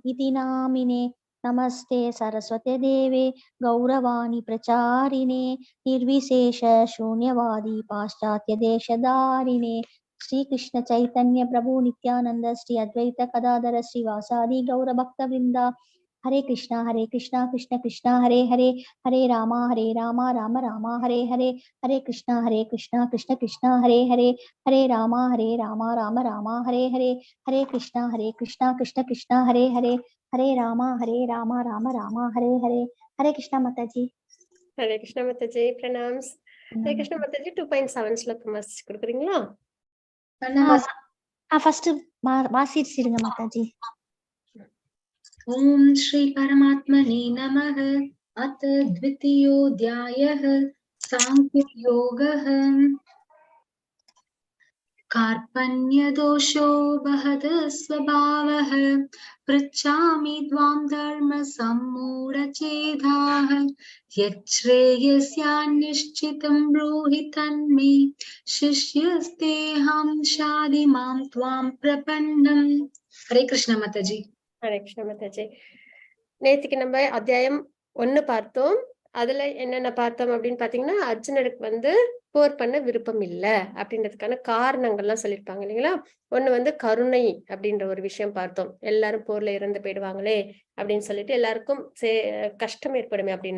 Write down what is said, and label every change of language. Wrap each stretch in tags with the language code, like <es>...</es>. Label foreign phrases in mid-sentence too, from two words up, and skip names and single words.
<sa>इति नामिने नमस्ते सरस्वते देवे गौरवाणी प्रचारिणे निर्विशेष शून्यवादी पाश्चात्य देशधारिणे श्री कृष्ण चैतन्य प्रभु नित्यानंद श्री अद्वैत कदाधर श्रीवासादि गौरभक्तवृंदा हरे कृष्णा कृष्ण कृष्णा हरे हरे हरे रामा राम राम हरे हरे हरे कृष्णा कृष्ण कृष्णा हरे हरे हरे रामा राम राम हरे हरे हरे कृष्णा कृष्ण कृष्णा हरे हरे हरे रामा राम राम हरे हरे हरे कृष्णा माताजी हरे कृष्णा माताजी प्रणाम्स हरे कृष्णा माताजी</sa> <ta>2.7 ஸ்லோகம் வாசிச்சு கொடுக்குறீங்களா ஃபர்ஸ்ட் வாசிடுங்க மாதாஜி</ta> <sa>ओम श्री परमात्मने नमः अथ द्वितीयोऽध्यायः सांख्ययोगः कार्पण्यदोषो वहद स्वभावः पृच्छामि त्वां धर्मसम्मूढचेताः यच्छ्रेयस्यान्निश्चितं ब्रूहि तन्मे शिष्यस्तेऽहं शाधि मां त्वां प्रपन्नम्। हरे कृष्ण माताजी। हरे कृष्णा</sa> <ta>மாதாஜி. நேத்திக்கு நம்ம அத்தியாயம் 1 பார்த்தோம். அதுல என்னென்ன பார்த்தோம் அப்படின்னு பாத்தீங்கன்னா, அர்ஜுனருக்கு வந்து போர் பண்ண விருப்பம் இல்ல அப்படின்றதுக்கான காரணங்கள்லாம் சொல்லியிருப்பாங்க இல்லைங்களா. ஒண்ணு வந்து கருணை அப்படின்ற ஒரு விஷயம் பார்த்தோம். எல்லாரும் போர்ல இறந்து போயிடுவாங்களே அப்படின்னு சொல்லிட்டு எல்லாருக்கும் கஷ்டம் ஏற்படுமே அப்படின்னு.</ta>